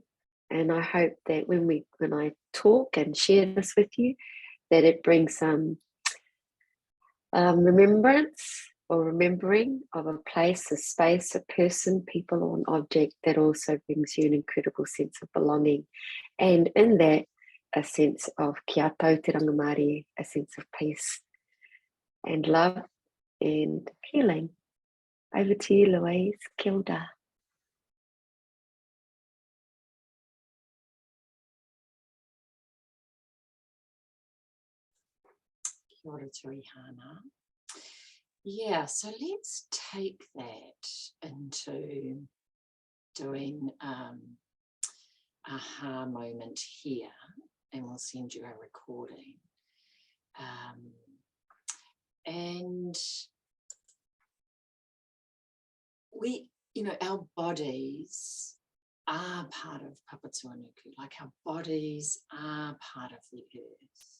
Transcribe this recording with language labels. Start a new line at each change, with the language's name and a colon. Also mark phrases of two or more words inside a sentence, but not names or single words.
English: And I hope that when I talk and share this with you, that it brings some remembrance or remembering of a place, a space, a person, people, or an object that also brings you an incredible sense of belonging. And in that, a sense of
Māori: kia tau te rangamari,
English: a sense of peace and love and healing. Over to you, Louise.
Māori: Kia ora. Kia ora Turihana.
English: Yeah, so let's take that into doing a aha moment here, and we'll send you a recording. And our bodies are part of Papa Tuanuku, like our bodies are part of the earth.